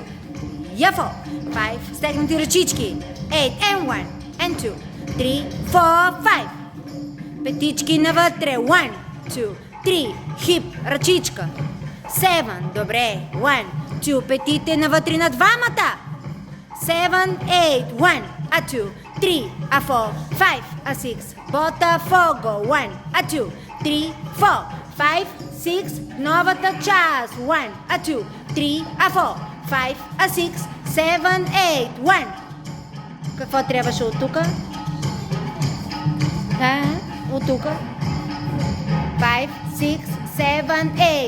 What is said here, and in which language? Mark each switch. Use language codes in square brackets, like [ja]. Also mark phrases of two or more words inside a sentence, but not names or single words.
[bg] Яфо. 5. Стегнати ръчички. 8 and 1 and 2. 3, 4, 5. Петички навътре. 1, 2, 3. Хип. Ръчичка. 7. Добре. 1, 2. Петите навътре на двамата. 7, 8. 1, a 2, 3, a 4, 5, a 6. Бота 4. Go. 1, a 2, 3, 4, 5, 6. Новата част. 1, a 2, 3, a 4, 5, a 6, 7, 8. 1. Какво трябваше от тука? От тука. 5, 6, 7, 8.